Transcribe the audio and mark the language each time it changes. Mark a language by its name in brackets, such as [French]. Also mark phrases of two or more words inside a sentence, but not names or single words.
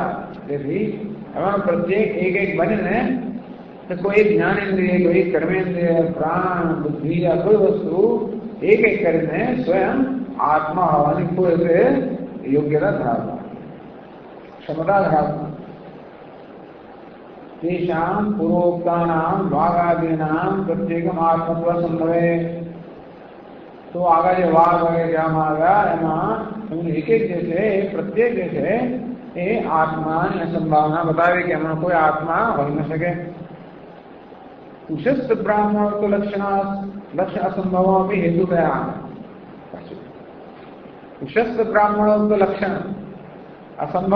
[Gujarati] તેથી એમાં પ્રત્યેક એક બનીને કોઈ જ્ઞાનેન્દ્રિય, કોઈ કર્મેન્દ્રિય, પ્રાણ, બુદ્ધિ આ કોઈ વસ્તુ એક કરીને સ્વયં આત્મા હોવાની કોઈ યોગ્યતા ધરાવતા, ક્ષમતા ધરાવતા. [Sanskrit] तेषां पूर्वोक्तानां वागादीनां प्रत्येकम आत्मत्व संभवे. [Gujarati] તો આગા જો વાગ વગેરે कहेવામાં આવ્યા એમાં એક એક જે છે પ્રત્યેક જે છે એ આત્માની અસંભાવના બતાવે કે એમાં કોઈ આત્મા હોઈ ન શકે. ઉષસ્ત બ્રાહ્મણ તો લક્ષણ અસંભવમાં હેતુ થયા. ઉષસ્ત બ્રાહ્મણ તો લક્ષણ અસંભવ.